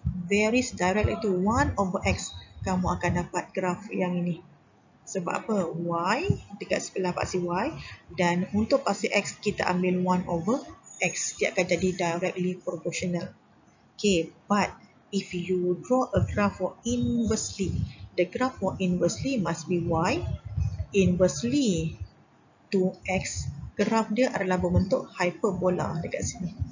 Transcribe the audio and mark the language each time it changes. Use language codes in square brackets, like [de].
[en] varies directly to 1 over x, [ms] kamu akan dapat graf yang ini. Sebab apa? Y dekat sebelah paksi Y, dan untuk paksi x kita ambil 1 over x. Dia akan jadi directly proportional. [en] Okay, but if you draw a graph for inversely, the graph for inversely must be Y inversely to x. [ms] Graf dia adalah berbentuk hyperbola dekat sini.